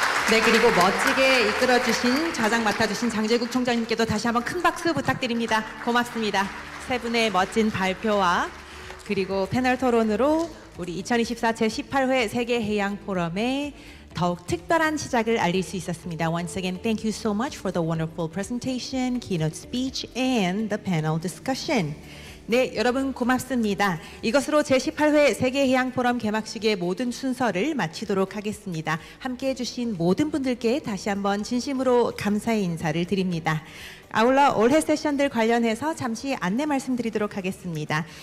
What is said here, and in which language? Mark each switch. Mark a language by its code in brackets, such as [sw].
[ko] 네, 그리고 멋지게 이끌어주신 좌장 맡아주신 장재국 총장님께도 다시 한번 큰 박수 부탁드립니다. 고맙습니다. 세 분의 멋진 발표와 그리고 패널 토론으로 우리 2024 제18회 세계해양포럼의 더욱 특별한 시작을 알릴 수 있었습니다. [en] Once again, thank you so much for the wonderful presentation, keynote speech, and the panel discussion. [ko] 네, 여러분 고맙습니다. 이것으로 제18회 세계해양포럼 개막식의 모든 순서를 마치도록 하겠습니다. 함께해 주신 모든 분들께 다시 한번 진심으로 감사의 인사를 드립니다. 아울러 올해 세션들 관련해서 잠시 안내 말씀드리도록 하겠습니다.